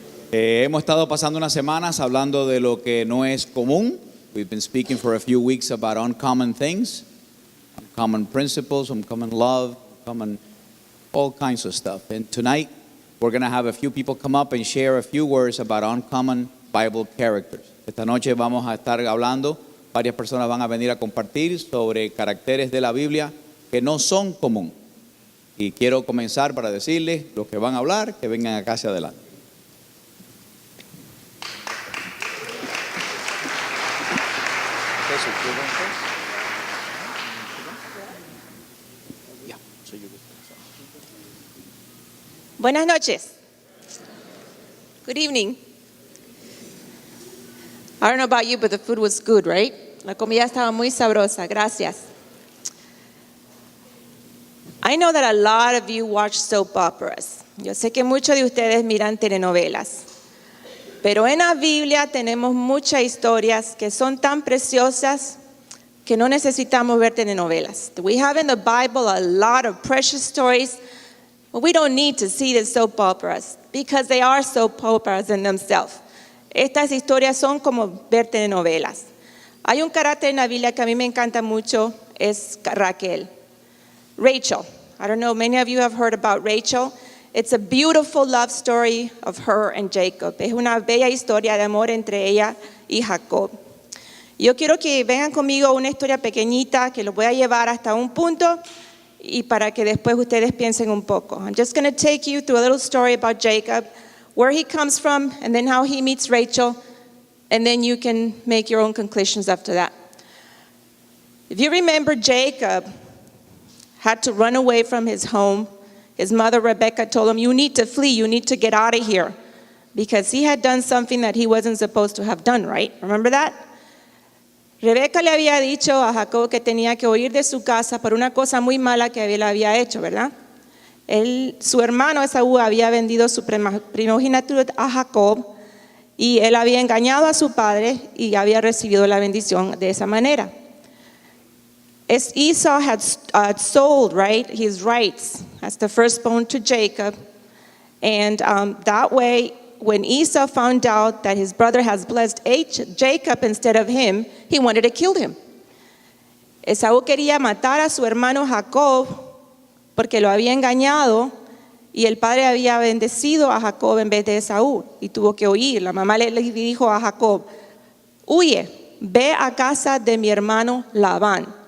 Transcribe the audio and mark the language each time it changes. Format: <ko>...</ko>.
<es>Hemos estado pasando unas semanas hablando de lo que no es común.</es> <en>We've been speaking for a few weeks about uncommon things, uncommon principles, uncommon love, uncommon all kinds of stuff. And tonight we're going to have a few people come up and share a few words about uncommon Bible characters.</en> <es>Esta noche vamos a estar hablando, varias personas van a venir a compartir sobre caracteres de la Biblia que no son común. Y quiero comenzar para decirles, los que van a hablar, que vengan acá hacia adelante. Buenas noches.</es> <en>Good evening. I don't know about you, but the food was good, right?</en> <es>La comida estaba muy sabrosa. Gracias.</es> <en>I know that a lot of you watch soap operas.</en> <es>Yo sé que muchos de ustedes miran telenovelas. Pero en la Biblia tenemos muchas historias que son tan preciosas que no necesitamos ver telenovelas.</es> <en>We have in the Bible a lot of precious stories, but we don't need to see the soap operas because they are soap operas in themselves.</en> <es>Estas historias son como ver telenovelas. Hay un carácter en la Biblia que a mí me encanta mucho, es Raquel.</es> <en>Rachel. I don't know, many of you have heard about Rachel. It's a beautiful love story of her and Jacob.</en> <es>Es una bella historia de amor entre ella y Jacob. Yo quiero que vengan conmigo una historia pequeñita que los voy a llevar hasta un punto y para que después ustedes piensen un poco.</es> <en>I'm just going to take you through a little story about Jacob, where he comes from, and then how he meets Rachel, and then you can make your own conclusions after that. If you remember, Jacob had to run away from his home. His mother, Rebecca, told him, you need to flee, you need to get out of here, because he had done something that he wasn't supposed to have done, right? Remember that?</en> <es>Rebecca le había dicho a Jacob que tenía que huir de su casa por una cosa muy mala que él había hecho, ¿verdad? Su hermano Esaú había vendido su primogenitura a Jacob y él había engañado a su padre y había recibido la bendición de esa manera.</es> <en>Esau had sold, right, his rights as the firstborn to Jacob, and that way, when Esau found out that his brother has blessed Jacob instead of him, he wanted to kill him.</en> <es>Esaú quería matar a su hermano Jacob porque lo había engañado y el padre había bendecido a Jacob en vez de Esaú y tuvo que huir. La mamá le dijo a Jacob, huye, ve a casa de mi hermano Labán.</es>